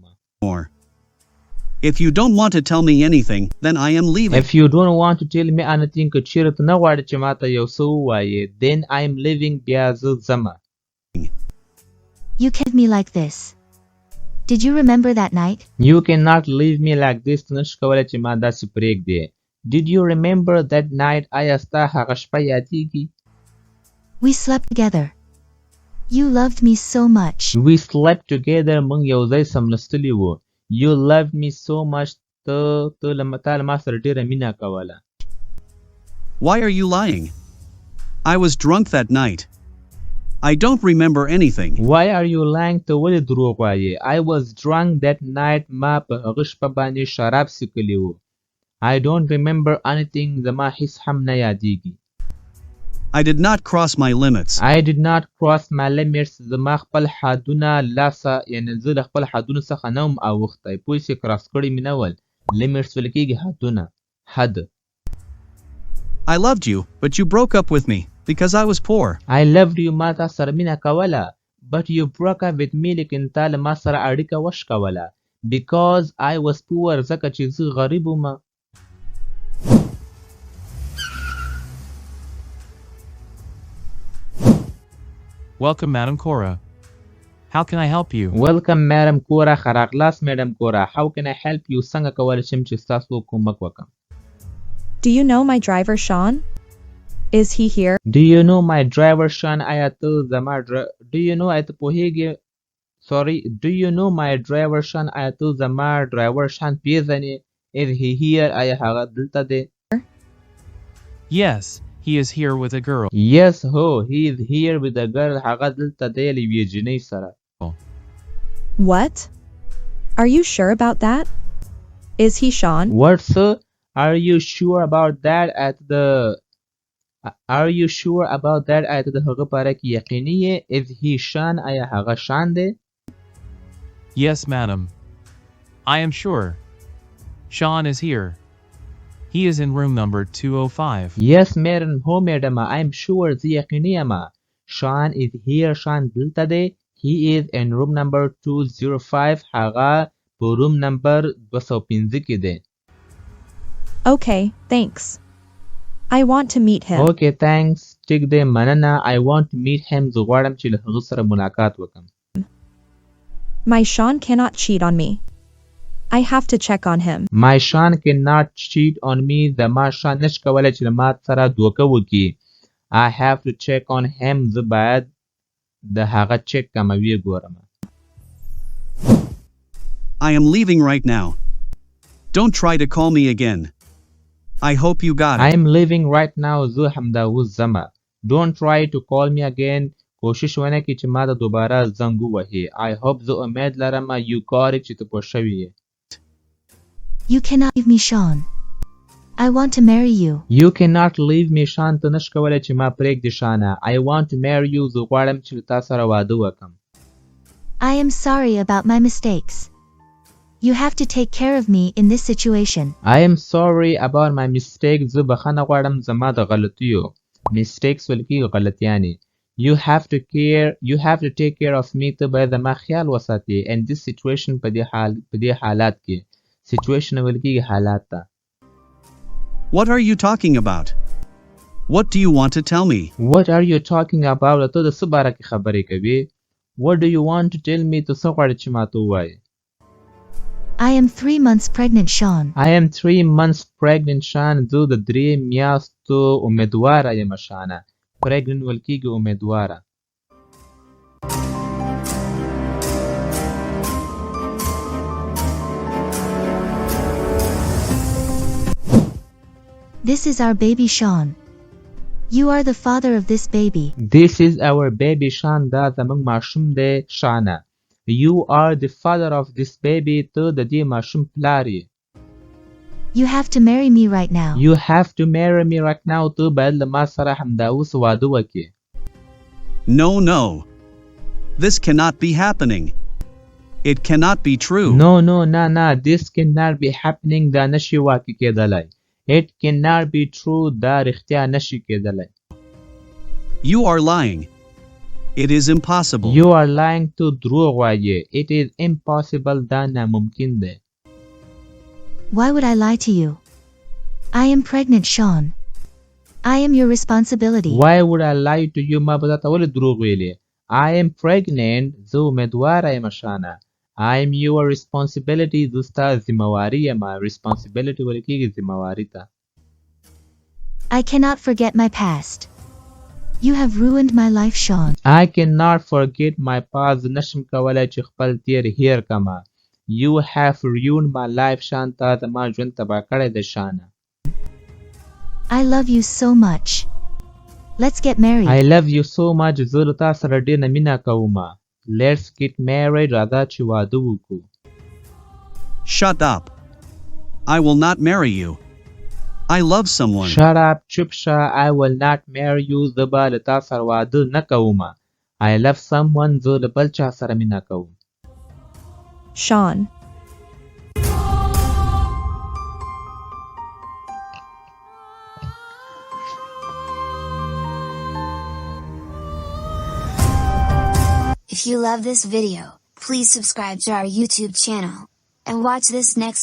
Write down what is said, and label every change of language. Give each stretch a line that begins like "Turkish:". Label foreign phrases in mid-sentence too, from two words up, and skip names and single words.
English: If you don't want to tell me anything, then I am leaving. If you don't want to tell me anything,
Pashto: که چیرې ته نه غواړې چې ماته یو څه ووایې,
English: then I am leaving.
Pashto: بیا زه ځمه.
English: You kept me like this. Did you remember that night? You cannot leave me like this.
Pashto: ته نشې کولی چې ما داسې پرېږدې.
English: Did you remember that night?
Pashto: آیا ستا هغه شپه یادېږي؟
English: We slept together. You loved me so much. We slept together.
Pashto: موږ یو ځای سملستلي وو.
English: You loved me so much.
Pashto: تا له ما سره ډېره مینه کوله.
English: Why are you lying? I was drunk that night. I don't remember anything. Why are you lying?
Pashto: ته ولې دروغ وایې؟
English: I was drunk that night.
Pashto: ما په هغه شپه باندې شراب څښلی وو.
English: I don't remember anything.
Pashto: زما هیڅ هم نه یادېږي.
English: I did not cross my limits. I did not cross my limits.
Pashto: زما خپل حدونه لاسه یعنی زه له خپل حدونو څخه نه وم اوښتی. پوه شې کراس کړي مې نه ول. Limits ویل کېږي حدونه. حد.
English: I loved you, but you broke up with me because I was poor. I loved you.
Pashto: ما تا سره مینه کوله.
English: But you broke up with me.
Pashto: لیکن تا له ما سره اړیکه وشکوله.
English: Because I was poor.
Pashto: ځکه چې زه غریب وم.
English: Welcome, Madam Cora. How can I help you? Welcome, Madam Cora.
Pashto: ښه راغلاست,
English: Madam Cora. How can I help you?
Pashto: څنګه کولی شم چې ستاسو کومک وکړم؟
English: Do you know my driver Sean? Is he here? Do you know my driver Sean?
Pashto: آیا ته زما
English: Do you know
Pashto: آیا ته پوهېږې Sorry.
English: Do you know my driver Sean?
Pashto: آیا ته زما ډرایور شان پیژنې؟
English: Is he here?
Pashto: آیا هغه دلته دی؟
English: Yes, he is here with a girl. Yes, he is here with a girl.
Pashto: هغه دلته دی له یوې جینۍ سره.
English: What? Are you sure about that? Is he Sean? What, sir? Are you sure about that? Are you sure about that?
Pashto: آیا ته د هغه په اړه کې یقیني یې؟
English: Is he Sean?
Pashto: آیا هغه شان دی؟
English: Yes, madam. I am sure. Sean is here. He is in room number 205. Yes, madam. هو madam. I am sure.
Pashto: زه یقیني یم.
English: Sean is here. Sean
Pashto: دلته دی.
English: He is in room number 205.
Pashto: هغه په روم نمبر 205 کې دی.
English: Okay, thanks. I want to meet him. Okay, thanks.
Pashto: ټیک دی, مننه.
English: I want to meet him.
Pashto: زه غواړم چې له هغه سره ملاقات وکړم.
English: My Sean cannot cheat on me. I have to check on him. My Sean cannot cheat on me.
Pashto: زما شان نشي کولی چې له ما سره دوکه وکړي.
English: I have to check on him.
Pashto: زه باید د هغه چک کوم وی ګورم.
English: I am leaving right now. Don't try to call me again. I hope you got it. I am leaving right now.
Pashto: زه همدا اوس ځمه.
English: Don't try to call me again.
Pashto: کوشش ونه کړي چې ما ته دوباره زنګ ووهي.
English: I hope
Pashto: زه امید لرم
English: you got it
Pashto: چې ته پوه شوې یې.
English: You cannot leave me, Sean. I want to marry you. You cannot leave me, Sean.
Pashto: ته نشې کولی چې ما پرېږدې شانه.
English: I want to marry you.
Pashto: زه غواړم چې له تا سره واده وکړم.
English: I am sorry about my mistakes. You have to take care of me in this situation. I am sorry about my mistakes.
Pashto: زه بخښنه غواړم زما د غلطیو. Mistakes ویل کېږي غلطیانې.
English: You have to take care of me.
Pashto: ته باید زما خیال وساتې.
English: In this situation
Pashto: په دې حالات کې. Situation ویل کېږي حالات ته.
English: What are you talking about? What do you want to tell me? What are you talking about?
Pashto: ته د څه باره کې خبرې کوې؟
English: What do you want to tell me?
Pashto: ته څه غواړې چې ما ته ووایې؟
English: I am 3 months pregnant, Sean. I am 3 months pregnant, Sean.
Pashto: زه د 3 میاشتو امیدواره یم شانه. Pregnant ویل کېږي امیدواره.
English: This is our baby, Sean. You are the father of this baby. This is our baby, Sean.
Pashto: دا زموږ ماشوم دی شانه.
English: You are the father of this baby.
Pashto: ته د دې ماشوم پلار یې.
English: You have to marry me right now. You have to marry me right now.
Pashto: ته باید له ما سره همدا اوس واده وکړې.
English: No. This cannot be happening. It cannot be true. No, نه this cannot be happening
Pashto: دا نشي واقع کېدلی.
English: It cannot be true
Pashto: دا رښتیا نشي کېدلی.
English: You are lying. It is impossible. You are lying to
Pashto: دروغ وایې.
English: It is impossible
Pashto: دا ناممکن دی.
English: Why would I lie to you? I am pregnant, Sean. I am your responsibility. Why would I lie to you
Pashto: ما به تا ولې دروغ ویلې.
English: I am pregnant
Pashto: زه امیدواره یم شانه.
English: I am your responsibility
Pashto: زه ستا ذمواري یم. Responsibility ویل کېږي ذمواري ته.
English: I cannot forget my past. You have ruined my life, Sean. I cannot forget my past
Pashto: نشم کولای چې خپل تیر هیر کما.
English: You have ruined my life
Pashto: شان تا زما ژوند تباه کړی دی شانه.
English: I love you so much. Let's get married. I love you so much
Pashto: زه له تا سره ډېره مینه کوم.
English: Let's get married
Pashto: راځه چې واده وکړو.
English: Shut up. I will not marry you. I love someone. Shut up
Pashto: چپ شه.
English: I will not marry you
Pashto: زه به له تا سره واده نه کوم.
English: I love someone
Pashto: زه له بل چا سره مینه کوم.
English: Sean. If you love this video, please subscribe to our YouTube channel and watch this next video.